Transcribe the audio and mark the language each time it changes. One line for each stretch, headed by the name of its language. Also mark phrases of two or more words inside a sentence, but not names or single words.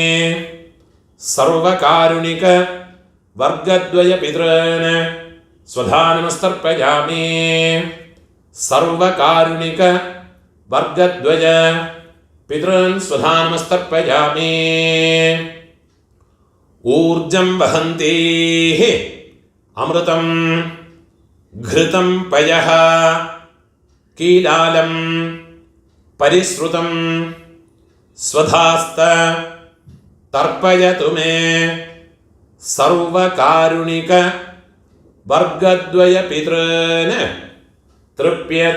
Sanskrit: सर्वकारुणिक वर्गद्वय पितॄन् स्वधा नमस्तर्पयामि. सर्वकारुणिक वर्गद्वय पितॄन् स्वधा नमस्तर्पयामि. ऊर्जं वहन्तीः अमृतं घृतं पयः कीलालं परिस्रुतं स्वधास्थ तर्पयत मे सर्वकारुणिक वर्गद्वय पितॄन् तृप्यत.